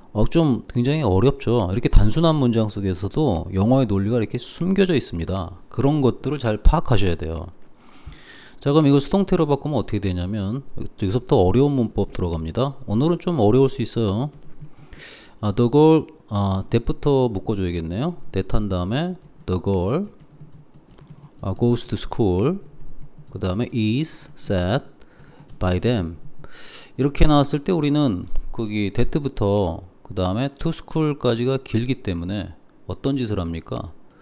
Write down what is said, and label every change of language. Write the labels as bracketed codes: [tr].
[ko] 좀 굉장히 어렵죠. 이렇게 단순한 문장 속에서도 영어의 논리가 이렇게 숨겨져 있습니다. 그런 것들을 잘 파악하셔야 돼요. 자, 그럼 이거 수동태로 바꾸면 어떻게 되냐면 여기서부터 어려운 문법 들어갑니다. 오늘은 좀 어려울 수 있어요. the girl that부터 묶어줘야겠네요. that 한 다음에 [en] the girl goes to school [ko] 그 다음에 [en] is said by them [ko] 이렇게 나왔을 때 우리는 거기 that부터 그 다음에 to school까지가 길기 때문에 어떤 짓을 합니까?